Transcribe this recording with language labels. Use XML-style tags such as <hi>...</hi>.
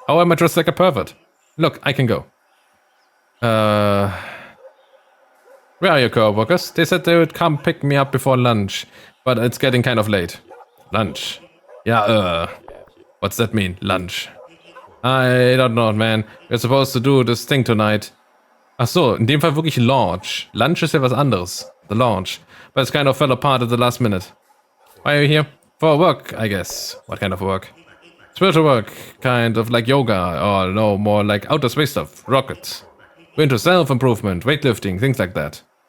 <en>How am I dressed like a pervert? Look, I can go. Where are your co-workers? They said they would come pick me up before lunch, but it's getting kind of late. Lunch? Yeah, what's that mean, lunch? I don't know, man. We're supposed to do this thing tonight.</en> <de>Ach so, in dem Fall wirklich launch. Lunch ist ja was anderes.</de> <en>The launch. But it kind of fell apart at the last minute. Why are you here? For work, I guess. What kind of work? Spiritual work. Kind of like yoga. Or no, more like outer space stuff. Rockets. We're into self-improvement, weightlifting, things like that.</en>